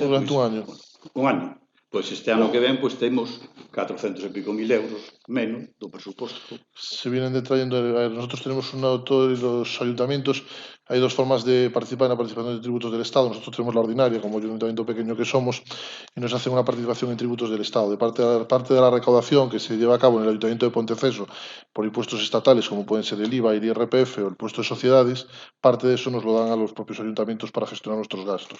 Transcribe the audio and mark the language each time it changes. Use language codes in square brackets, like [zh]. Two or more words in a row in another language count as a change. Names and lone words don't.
[es] durante un año. Un año. [gl] Pois este ano que ven, pois temos 400 e pico mil euros menos do presuposto. [es] Se vienen detrayendo, nosotros tenemos todos los ayuntamientos, hay dos formas de participar en la participación de tributos del Estado. Nosotros tenemos la ordinaria, como ayuntamiento pequeño que somos, y nos hacen una participación en tributos del Estado. De parte de la recaudación que se lleva a cabo en el Ayuntamiento de Ponteceso por impuestos estatales, como pueden ser el IVA, el IRPF o el impuesto de sociedades, parte de eso nos lo dan a los propios ayuntamientos para gestionar nuestros gastos.